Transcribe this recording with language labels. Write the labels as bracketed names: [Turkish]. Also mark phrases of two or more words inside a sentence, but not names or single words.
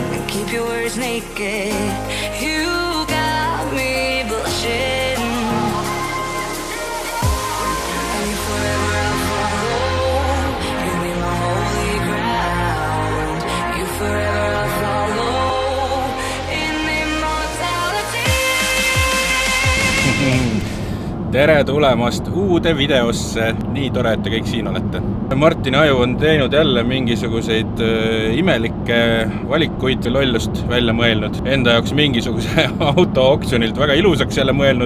[English] Keep your words naked. You got me blushing. And you forever I'll follow. You be my holy ground. You forever I'll follow. In immortality. [Estonian] Tere tulemast uude videosse. Nii tore, et te kõik siin olete. Martini aju on teinud jälle mingisuguseid imelikke valikuid ja lollust välja mõelnud. Enda jaoks mingisuguse auto oksjonilt väga ilusaks jälle mõelnud.